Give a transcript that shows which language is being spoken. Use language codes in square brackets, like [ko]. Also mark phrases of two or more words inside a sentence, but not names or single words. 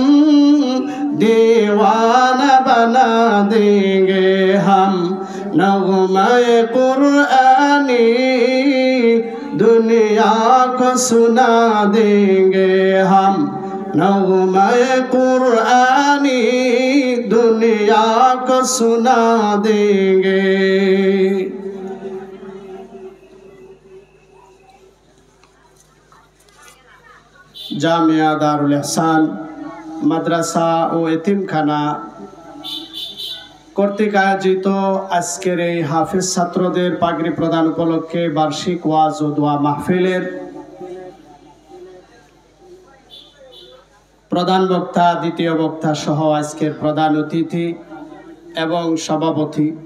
[ur] دیوانہ بنا دیں گے ہم نغمہ قرآنی دنیا کو سنا دیں گے ہم نغمہ قرآنی دنیا کو سنا دیں گے [bn] জামিয়া দারুল ইহসান মাদ্রাসা ও এতিমখানা কর্তৃক আয়োজিত আজকের এই হাফেজ ছাত্রদের পাগড়ি প্রদান উপলক্ষে বার্ষিক ওয়াজ ও দোয়া মাহফিলের প্রধান বক্তা দ্বিতীয় বক্তা সহ আজকের প্রধান অতিথি এবং সভাপতি